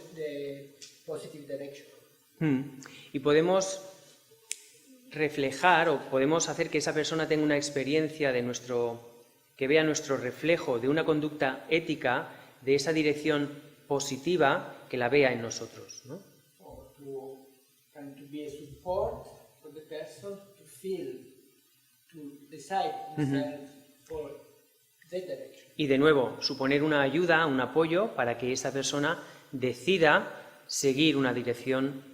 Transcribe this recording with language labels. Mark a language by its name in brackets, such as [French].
[English] the positive direction. [Spanish] Y podemos reflejar o podemos hacer que esa persona tenga una experiencia que vea nuestro reflejo de una conducta ética, de esa dirección positiva, que la vea en nosotros, ¿no? [English] Or to be a support for the person to feel, to decide himself for that direction. [Spanish] Y de nuevo, suponer una ayuda, un apoyo para que esa persona decida seguir una dirección